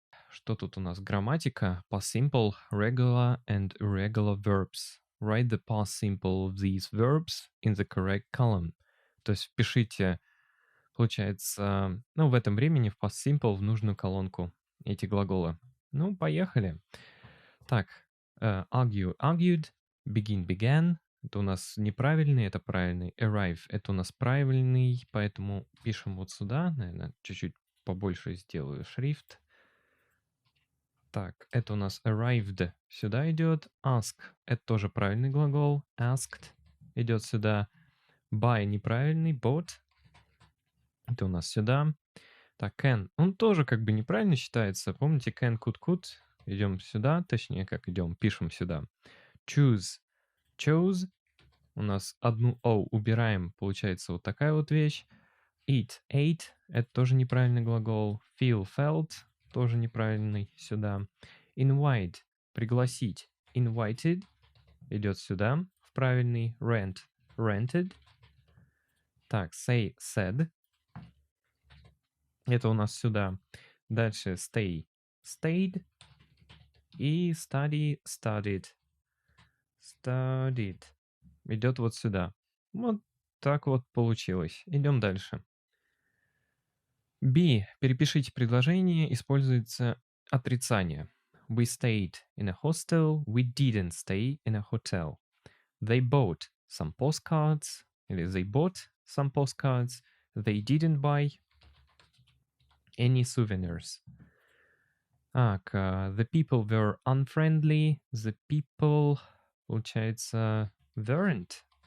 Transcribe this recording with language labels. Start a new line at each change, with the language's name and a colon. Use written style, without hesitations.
Russian: Что тут у нас?
English: Грамматика, past simple, regular and irregular verbs. Write the past simple of these verbs in the correct column.
Russian: То есть впишите, получается, в этом времени в past simple в нужную колонку эти глаголы. Ну, поехали.
English: Так, argue, argued, begin, began.
Russian: Это у нас неправильный, это правильный. Arrive, это у нас правильный, поэтому пишем вот сюда. Наверное, чуть-чуть побольше сделаю шрифт. Так, это у нас arrived сюда идет. Ask — это тоже правильный глагол. Asked идет сюда. Buy неправильный. Bought — это у нас сюда. Так, can. Он тоже как бы неправильно считается. Помните, can, could. Идем сюда. Точнее, как идем, пишем сюда.
English: Choose. Chose.
Russian: У нас одну O убираем. Получается вот такая вот вещь.
English: Eat. Ate.
Russian: Это тоже неправильный глагол.
English: Feel. Felt.
Russian: Тоже неправильный сюда. Invite — пригласить. Invited идет сюда, в правильный.
English: Rent — rented. Так, say — said.
Russian: Это у нас сюда.
English: Дальше stay — stayed. И study — studied.
Russian: Studied идет вот сюда. Вот так вот получилось. Идем дальше. Be. Перепишите предложение. Используется отрицание.
English: We stayed in a hostel. We didn't stay in a hotel. They bought some postcards. Или they bought some postcards. They didn't buy any souvenirs. Так, the people were unfriendly. The people, получается, weren't